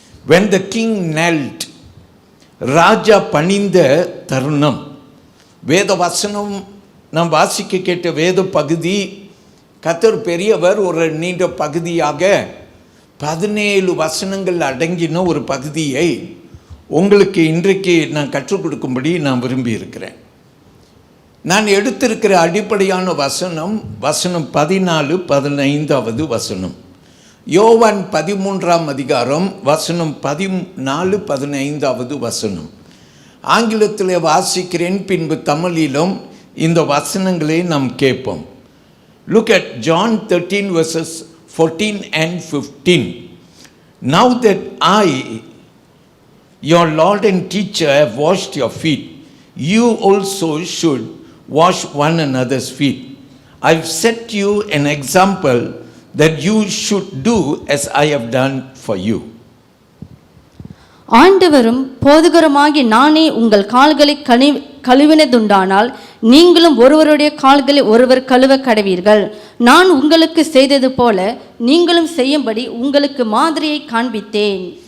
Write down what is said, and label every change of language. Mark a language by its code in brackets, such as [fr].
[en] When the king knelt, [ta] ராஜா பணிந்த தருணம். வேத வசனம் நாம் வாசிக்க கேட்ட வேத பகுதி, கர்த்தர் பெரியவர் ஒரு நீண்ட பகுதியாக 17 வசனங்கள் அடங்கின ஒரு பகுதியை உங்களுக்கு இன்றைக்கு நான் கற்றுக் கொடுக்கும்படி நான் விரும்பி இருக்கிறேன். நான் எடுத்திருக்கிற அடிப்படையான வசனம் 14, 15 வசனம். யோவான் 13ஆம் அதிகாரம் வசனம் 14, 15 வசனம். ஆங்கிலத்தில் வாசிக்கிறேன், பின்பு தமிழிலும் இந்த வசனங்களை நாம் கேட்போம். [en] Look at John 13 verses 14 and 15. Now that I, your Lord and teacher, have washed your feet, you also should wash one another's feet. I've set you an example that you should do as I have done for you. [ta] ஆண்டவரும் போதகருமாகி நானே உங்கள் கால்களை கழுவினதுண்டானால் நீங்களும் ஒருவருடைய கால்களை ஒருவர் கழுவ கடவீர்கள். நான் உங்களுக்கு செய்தது போல நீங்களும் செய்யும்படி உங்களுக்கு மாதிரியை காண்பித்தேன்.